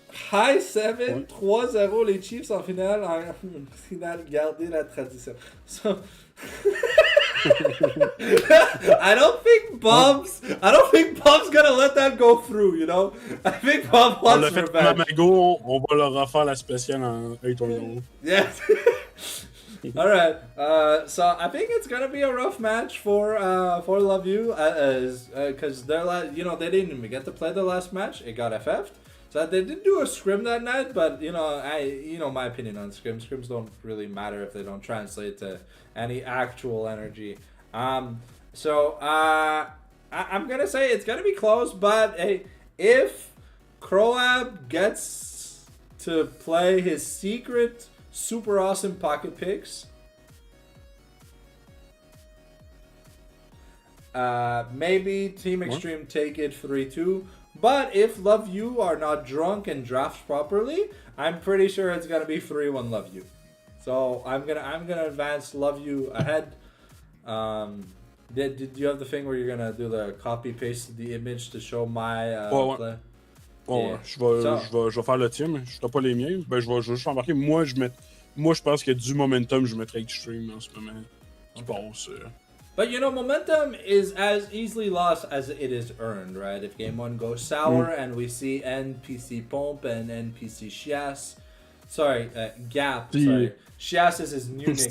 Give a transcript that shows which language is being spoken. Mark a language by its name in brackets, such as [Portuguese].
[French] High 7, 3-0 les Chiefs en finale. En finale, gardez la tradition. So... [English] I don't think Bob's gonna let that go through, you know? I think Bob [French] On [English] wants [French] l'a fait pour [English] revenge. [French] Mamago, on va leur refaire la spéciale en Eternal. [English] Yeah. Alright, so I think it's gonna be a rough match for Love You, because they didn't even get to play the last match. It got FF'd. So they did do a scrim that night, but my opinion on scrims. Scrims don't really matter if they don't translate to any actual energy. So I'm gonna say it's gonna be close, but hey, if Croab gets to play his secret super awesome pocket picks, maybe Team Extreme take it 3-2. But if Love You are not drunk and drafts properly, I'm pretty sure it's gonna be 3-1 Love You. So I'm gonna advance Love You ahead. Did you have the thing where you're gonna do the copy paste the image to show my play? [French] Bon, [English] Yeah. [French] je vais faire le tien, mais je ferai pas les miens. Ben, je vais juste embarquer. Moi, je pense qu'il y a du momentum, je mettrai Extreme en ce moment. Qui passe. [English] But momentum is as easily lost as it is earned, right? If game 1 goes sour and we see NPC Pomp and NPC Chias. Sorry, Gap. Sorry. Chias is his new nickname.